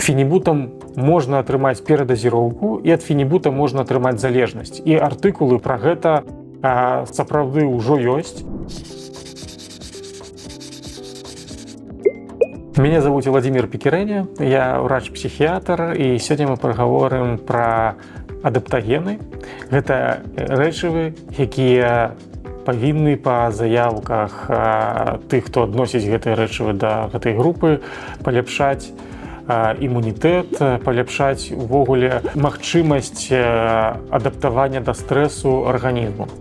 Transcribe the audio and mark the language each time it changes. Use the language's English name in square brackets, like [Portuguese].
[Belarusian] Фенібутам можна атрымаць перадазіроўку, і ад фенібута можна атрымаць залежнасць. І артыкулы пра гэта сапраўды ўжо ёсць. [Russian] Меня зовут Владимир Пекиреня, я врач-психиатр, и сегодня мы поговорим про адаптагены. [Belarusian] Гэта рэчывы, якія павінны па заявках тых, хто адносіць гэтыя рэчывы да гэтай групы, паляпшаць імунітэт, паляпшаць увогуле магчымасць адаптавання да стрэсу арганізму.